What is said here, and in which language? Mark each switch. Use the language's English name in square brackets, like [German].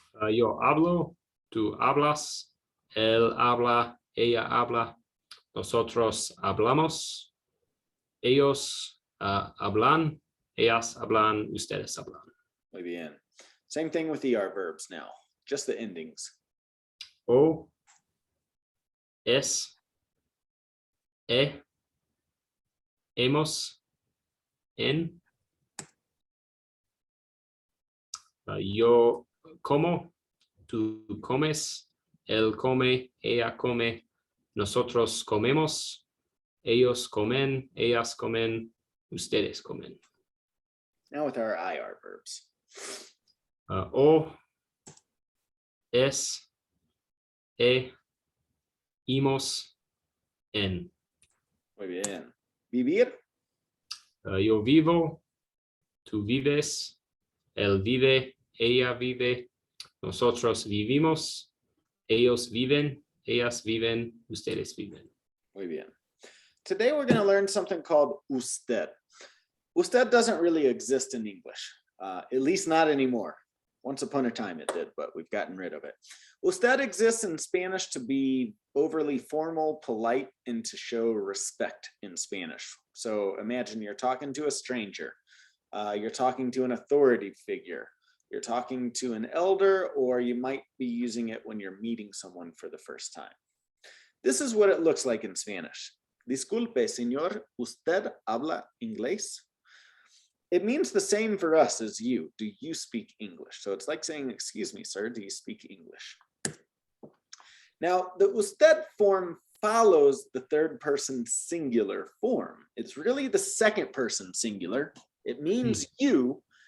[Spanish] Yo hablo, tú hablas, él habla, ella habla, nosotros hablamos, ellos hablan, ellas hablan, ustedes hablan. Muy bien. [English] Same thing with the ER verbs now, just the endings. [Spanish] O, es, hemos, en. Yo como, tú comes, él come, ella come, nosotros comemos, ellos comen, ellas comen, ustedes comen. [English] Now with our IR verbs. [Spanish] O, es, imos, en. Muy bien. Vivir. Yo vivo, tú vives, él vive, ella vive, nosotros vivimos, ellos viven, ellas viven, ustedes viven. Muy bien. [English] Today we're going to learn something called usted. Usted doesn't really exist in English, at least not anymore. Once upon a time it did, but we've gotten rid of it. Usted exists in Spanish to be overly formal, polite, and to show respect in Spanish. So imagine you're talking to a stranger. You're talking to an authority figure. You're talking to an elder, or you might be using it when you're meeting someone for the first time. This is what it looks like in Spanish. [Spanish] Disculpe, señor, ¿usted habla inglés? [English] It means the same for us as you. Do you speak English? So it's like saying, excuse me, sir, do you speak English? Now, the usted form follows the third person singular form. It's really the second person singular. It means you.